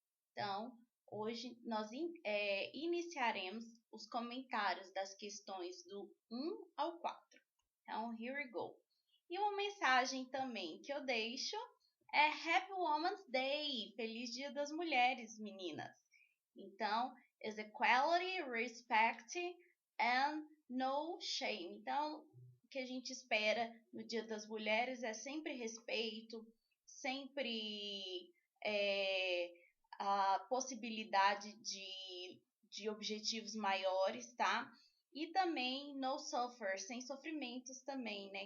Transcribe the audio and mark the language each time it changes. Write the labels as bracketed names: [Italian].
[Portuguese] Então, hoje nós iniciaremos os comentários das questões do 1 ao 4. Então, [English] here we go. [Portuguese] E uma mensagem também que eu deixo é [English] Happy Women's Day! [Portuguese] Feliz Dia das Mulheres, meninas! [English] Então, is equality, respect and no shame. [Portuguese] Então, o que a gente espera no Dia das Mulheres é sempre respeito, sempre a possibilidade de objetivos maiores, tá? E também [English] no suffer, [Portuguese] sem sofrimentos também, né?